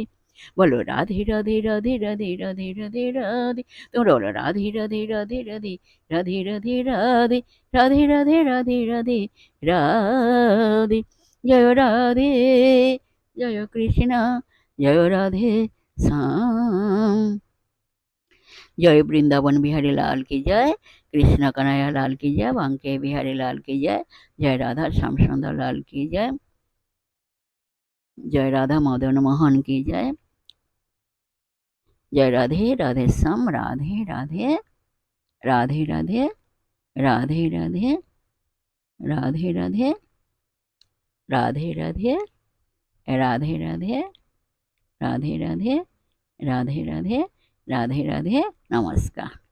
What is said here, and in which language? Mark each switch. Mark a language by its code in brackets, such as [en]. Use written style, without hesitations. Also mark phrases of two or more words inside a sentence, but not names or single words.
[bn] বলো রাধে রাধে রাধে রাধে রাধে রাধে রাধে। তোমরা বলো রাধে রাধে রাধে রাধে, রাধে রাধে রাধে, রাধে রাধে রাধে রাধে রাধে। জয় রাধে, জয় কৃষ্ণ, জয় রাধে শ্যাম। [hi] जय वृंदावन बिहारी लाल की जय, कृष्ण कन्हैया लाल की जय, बांके बिहारी लाल की जय, जय राधा श्याम सुंदर लाल की जय, जय राधा मदन मोहन की जय, जय राधे राधे श्याम, राधे राधे, राधे राधे, राधे राधे, राधे राधे, राधे राधे, राधे राधे, राधे राधे, राधे राधे, राधे राधे। नमस्कार।